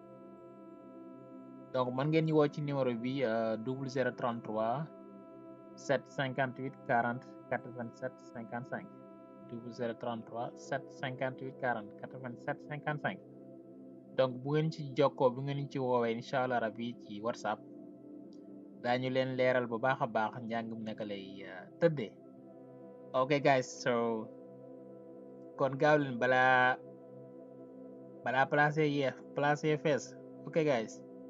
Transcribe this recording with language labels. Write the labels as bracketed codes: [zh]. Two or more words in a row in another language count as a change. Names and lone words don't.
[wo] donc mën ngeen ñu woo ci numéro bi 0033 758 40 87 55 0033 758 40 87 55 donc bu ngeen ci jokkoo bu ngeen ci woowee [ar] إن شاء الله ربي [wo] ci whatsapp daañu leen leeral bu baax a baax njàngum naka lay tëddee [en] ok guys so [wo] kon gaaw leen balaa placé [en] fees ok guys